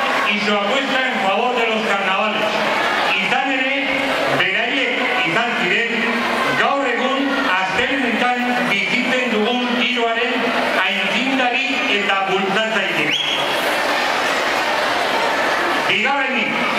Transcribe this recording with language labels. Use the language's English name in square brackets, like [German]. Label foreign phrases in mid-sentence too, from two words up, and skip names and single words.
[Spanish] y su apuesta en favor de los carnavales. [Basque] Izan ere, beraiek izan ziren, gaur egun astelehenetan bizitzen dugun giroaren aitzindari eta bultzatzaile. Bigarrenik,